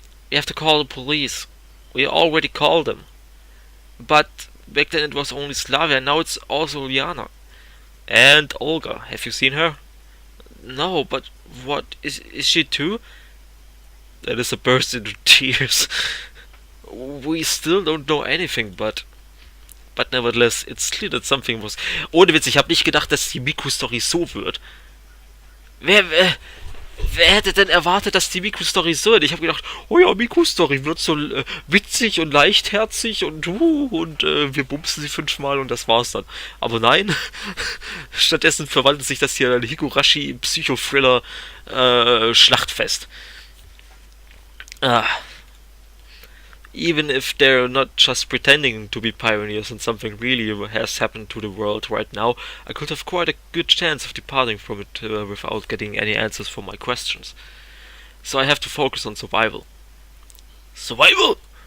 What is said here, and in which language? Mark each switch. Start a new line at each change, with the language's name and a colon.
English: We have to call the police. We already called them. But back then it was only Slavia, and now it's also Liana. And Olga. Have you seen her? No, but what? Is she too? Alyssa burst into tears. We still don't know anything, but nevertheless, it's clear that something was...
German: Ohne Witz, ich habe nicht gedacht, dass die Miku-Story so wird. Wer hätte denn erwartet, dass die Miku-Story so wird? Ich habe gedacht, oh ja, Miku-Story wird so witzig und leichtherzig und wir bumsen sie 5-mal und das war's dann. Aber nein, stattdessen verwandelt sich das hier in ein Higurashi-Psychothriller-Schlachtfest.
English: Even if they're not just pretending to be pioneers and something really has happened to the world right now, I could have quite a good chance of departing from it without getting any answers for my questions. So I have to focus on survival. Survival!